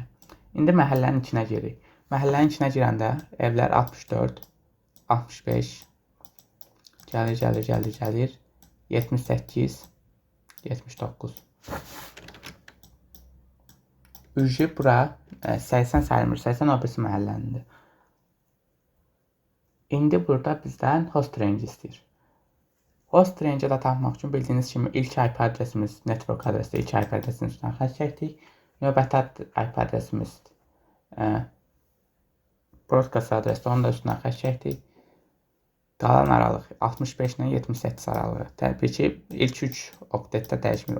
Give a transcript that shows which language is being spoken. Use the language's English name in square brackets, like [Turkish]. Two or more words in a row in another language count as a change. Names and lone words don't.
[Azerbaijani] İndi məhəllənin içinə giririk. Məhəllənin içinə girəndə evlər 64, 65, gəlir, 78, 79. Ücü bura 80 sayılmır, 80 o birisi məhəllənindir. İndi burada bizdən [English] host range [Azerbaijani] istəyir. [English] Host range-i [Azerbaijani] də tapmaq üçün bildiyiniz kimi ilk IP adresimiz, network adresi, ilk IP adresinin üstündən xətt çəkdik. Növbəti IP adresimiz broadcast adresi, onu da üstündən xətt çəkdik. Qalan aralıq 65 ilə 78 aralığı. Təbii ki, ilk 3 oktetdə dəyişmir.